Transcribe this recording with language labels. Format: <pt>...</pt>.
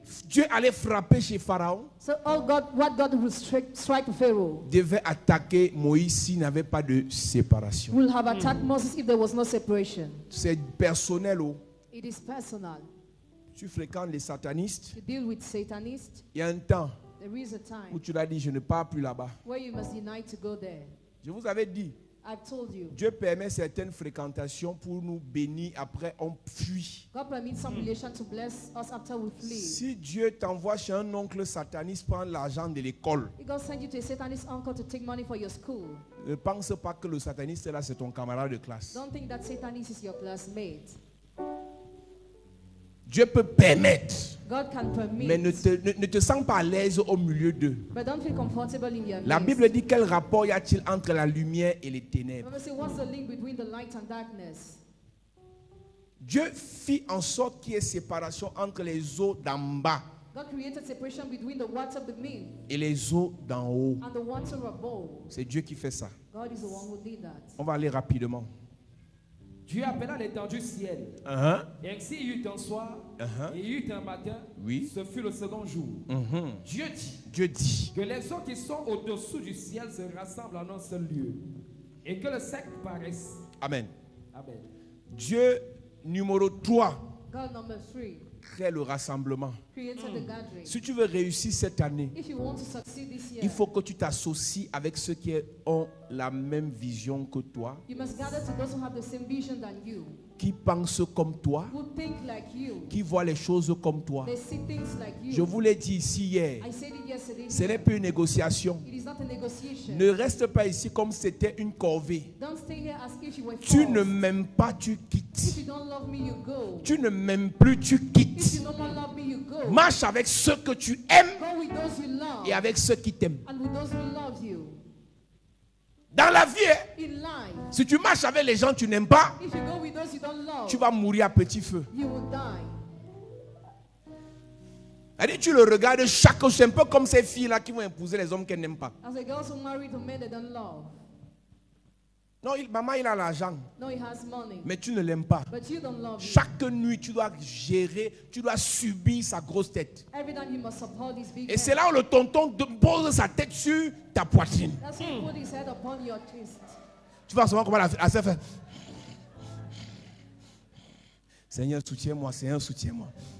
<fr>Dieu allait frapper chez Pharaon,</fr> <en>So what God will strike Pharaoh</en> <fr>devait attaquer Moïse s'il n'avait pas de séparation.</fr> <en>will have attacked Moses if there was no separation.</en> <fr>C'est personnel. Oh.</fr> <en>It is personal.</en> <fr>Tu fréquentes les satanistes.</fr> <en>You deal with Satanists.</en> <fr>Il y a un temps</fr> <en>There is a</en> <fr>où</fr> <en>time</en> <fr>tu l'as dit, je ne pars plus là-bas.</fr> <en>where you must deny to go there.</en> <fr>Je vous avais dit,</fr> <en>I've told you.</en> <fr>Dieu permet certaines fréquentations pour nous bénir, après on fuit.</fr> <en>God permits some relation to bless us after we flee.</en> <fr>Si Dieu t'envoie chez un oncle sataniste prendre l'argent de l'école,</fr> <en>If God send you to a Satanist uncle to take money for your school,</en> <fr>ne pense pas que le sataniste là c'est ton camarade de classe.</fr> <en>don't think that Satanist is your classmate.</en> <fr>Dieu peut permettre,</fr> <en>God can permit,</en> <fr>mais ne te sens pas à l'aise au milieu d'eux.</fr> <en>but don't feel comfortable in your</en> <fr>La</fr> <en>midst.</en> <fr>Bible dit quel rapport y a-t-il entre la lumière et les ténèbres?</fr> <en>Remember, say, what's the link between the light and darkness?</en> <fr>Dieu fit en sorte qu'il y ait séparation entre les eaux d'en bas</fr> <en>God created separation between the water beneath</en> <fr>et les eaux d'en haut.</fr> <en>and the water above.</en> <fr>C'est Dieu qui fait ça.</fr> <en>God is the one who did that.</en> <fr>On va aller rapidement. Dieu appela l'étendue ciel. Et ainsi il y eut un soir, et il y eut un matin. Oui. Ce fut le second jour. Dieu dit Dieu dit, que les eaux qui sont au-dessous du ciel se rassemblent en un seul lieu. Et que le sec paraisse. Amen. Amen. Dieu numéro 3</fr> <en>God number 3</en> <fr>crée le rassemblement.</fr> <en>created the gathering.</en> <fr>Si tu veux réussir cette année,</fr> <en>If you want to succeed this year,</en> <fr>il faut que tu t'associes avec ceux qui ont la même vision que toi,</fr> <en>you must gather to those who have the same vision than you,</en> <fr>qui pensent comme toi,</fr> <en>who think like you,</en> <fr>qui voient les choses comme toi.</fr> <en>they see things like you.</en> <fr>Je vous l'ai dit ici hier,</fr> <en>I said it yesterday.</en> <fr>ce n'est plus une négociation.</fr> <en>It is not a negotiation.</en> <fr>Ne reste pas ici comme si c'était une corvée.</fr> <en>Don't stay here as if you were</en> <fr>Tu</fr> <en>forced.</en> <fr>ne m'aimes pas, tu</fr> <en>If</en> <fr>quittes.</fr> <en>you don't love me, you go.</en> <fr>Tu ne m'aimes plus, tu</fr> <en>If you</en> <fr>quittes.</fr> <en>no more love me, you go.</en> <fr>Marche avec ceux que tu aimes</fr> <en>Go with those you love</en> <fr>et avec ceux qui t'aiment.</fr> <en>and with those who love you.</en> <fr>Dans la vie, hein,</fr> <en>In life,</en> <fr>si tu marches avec les gens que tu n'aimes pas,</fr> <en>if you go with those you don't love,</en> <fr>tu vas mourir à petit feu.</fr> <en>you will die.</en> <fr>C'est-à-dire, tu le regardes chaque jour, c'est un peu comme ces filles-là qui vont épouser les hommes qu'elles n'aiment pas.</fr> <en>As a girl who married to men they don't love.</en> <fr>Non, maman, il a l'argent,</fr> <en>No, he has money,</en> <fr>mais tu ne l'aimes pas.</fr> <en>but you don't love him.</en> <fr>Chaque nuit, tu dois gérer, tu dois subir sa grosse tête.</fr> <en>Every time you must support his big</en> <fr>Et c'est</fr> <en>head.</en> <fr>là où le tonton pose sa tête sur ta poitrine.</fr> <en>That's why he put his head upon your chest.</en> <fr>Tu vas savoir comment la sœur fait. Seigneur, soutiens-moi, Seigneur, soutiens-moi.</fr>